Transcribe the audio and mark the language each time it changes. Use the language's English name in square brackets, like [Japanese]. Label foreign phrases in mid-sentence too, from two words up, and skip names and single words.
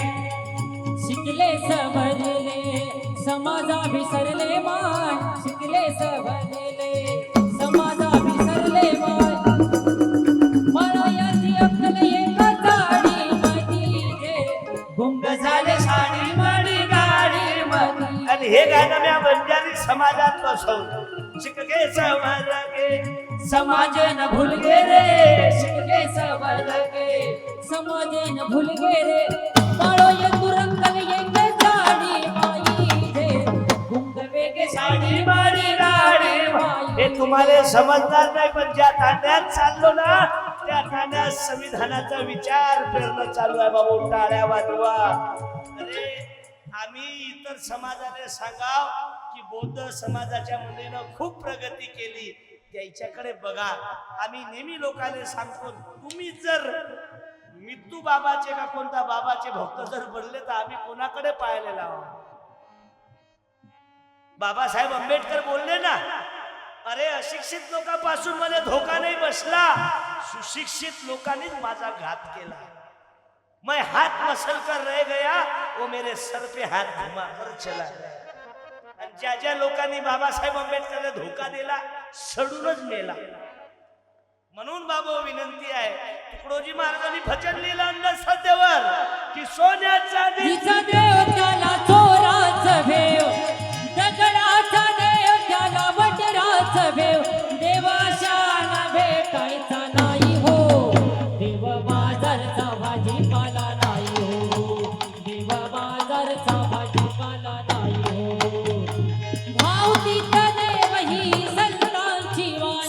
[Marathi] शिकले सवरले समाजा विसरले मान शिकले सवरले समाजा विसरले मान मळयाची अक्कल एक झाडी मधी गुंग झाले साडी माडी गाडी मधी. आणि हे गाणं मी बंजारी समाजात बसवलं. [Lambadi] शिकगे सवरगे समाज न भूल गे रे शिकले सवरगे समाज न भूल गे रे बाळो ये तुरंगल येंगे साडी माई रे गुंग वेगे साडी माडी गाडी माई. [Marathi] हे तुम्हाला समजणार नाही पण ज्या तांड्यात चाललो ना त्या तांड्यात संविधानाचा विचार करणं चालू आहे. बाबू टाळ्या वाजवा. अरे आम्ही इतर समाजाने सांगाव की बौद्ध समाजाच्या मुलीनं खूप प्रगती केली त्याच्याकडे बघा. आम्ही नेहमी लोकांना सांगतो तुम्ही जर मित्तू बाबाचे का कोणता बाबाचे भक्त जर बनले तर आम्ही कोणाकडे पाहायला लावा. बाबासाहेब आंबेडकर बोलले ना अरे अशिक्षित लोकांपासून मला धोका नाही बसला सुशिक्षित लोकांनीच माझा घात केला. [Hindi] मैं हाथ मसल कर रह गया वो मेरे सर पे हाथ घुमा कर चला गया. [Marathi] आणि ज्या ज्या लोकांनी बाबासाहेब आंबेडकरला धोका दिला सडूनच मेला. म्हणून बाबा विनंती आहे तुकडोजी महाराजांनी भजन लिहिलं अंधश्रद्धेवर की सोन्याचा तिचा देव त्याला चोराच भेव दगडाचा देव त्याला वटराच भेव देवाशाला भेटायचा नाही हो देव बाजारचा भाजीपाला नाही हो देव बाजारचा भाजीपाला नाही हो भाव तिचा देव ही संतांची वाणी